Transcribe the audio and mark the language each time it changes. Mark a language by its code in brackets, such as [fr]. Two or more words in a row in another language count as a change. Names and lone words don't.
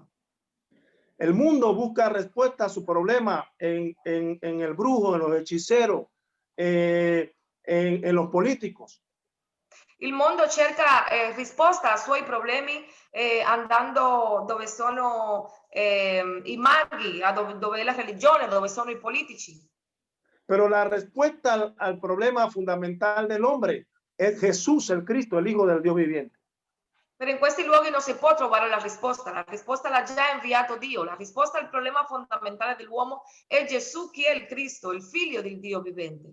[es] El mundo busca respuesta a su problema en el brujo, en los hechiceros, en los políticos. [it] Il mondo cerca risposta ai suoi problemi andando dove sono i maghi, dove è la religione, dove sono i politici. [es] Pero la respuesta al problema fundamental del hombre es Jesús, el Cristo, el Hijo del Dios viviente. [it] Però in questi luoghi non si può trovare la risposta l'ha già inviato Dio, la risposta al problema fondamentale dell'uomo è Gesù, che è il Cristo, il figlio del Dio vivente.